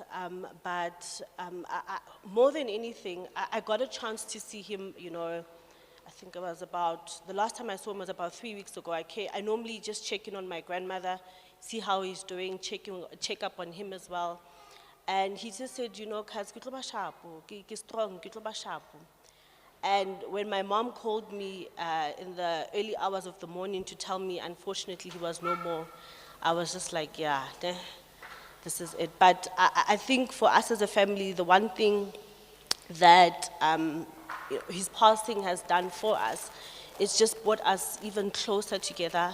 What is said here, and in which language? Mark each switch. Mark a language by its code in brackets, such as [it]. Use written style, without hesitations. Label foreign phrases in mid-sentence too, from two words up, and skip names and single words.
[en] But more than anything, I got a chance to see him, I think it was the last time I saw him was about 3 weeks ago. I normally just check in on my grandmother, see how he's doing, check up on him as well. And he just said, Kaz, [tn] ke tlo ba sharpo, ke strong, ke tlo ba sharpo. [en] And when my mom called me in the early hours of the morning to tell me, unfortunately, he was no more, I was just like, yeah, this is it. But I think for us as a family, the one thing that his passing has done for us is just brought us even closer together.